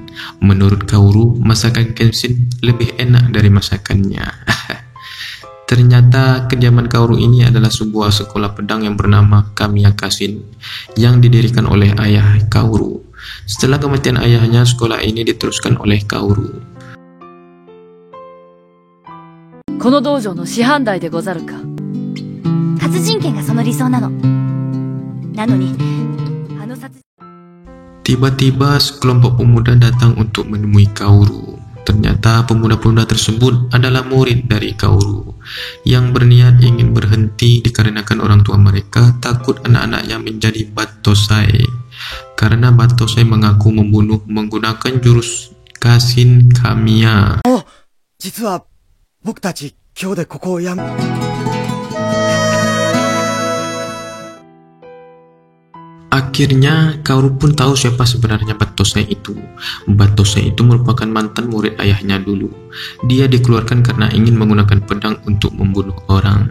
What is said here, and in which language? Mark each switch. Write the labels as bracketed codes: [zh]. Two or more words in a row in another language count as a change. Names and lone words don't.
[id] Menurut Kaoru, masakan Kenshin lebih enak dari masakannya. Ternyata kediaman Kaoru ini adalah sebuah sekolah pedang yang bernama Kamiya Kashin yang didirikan oleh ayah Kaoru. Setelah kematian ayahnya, sekolah ini diteruskan oleh Kaoru. [ja] この道場の師範代でござるか。殺人剣がその理想なの。なのに、あの殺 [id] Tiba-tiba sekelompok pemuda datang untuk menemui Kaoru. Ternyata pemuda-pemuda tersebut adalah murid dari Kaoru yang berniat ingin berhenti dikarenakan orang tua mereka takut anak-anaknya menjadi Battosai karena Battosai mengaku membunuh menggunakan jurus Kashin Kamiya. [ja] 実は僕たち今日でここをやめ [id] Akhirnya Kaoru pun tahu siapa sebenarnya Battosai itu. Battosai itu merupakan mantan murid ayahnya dulu. Dia dikeluarkan karena ingin menggunakan pedang untuk membunuh orang.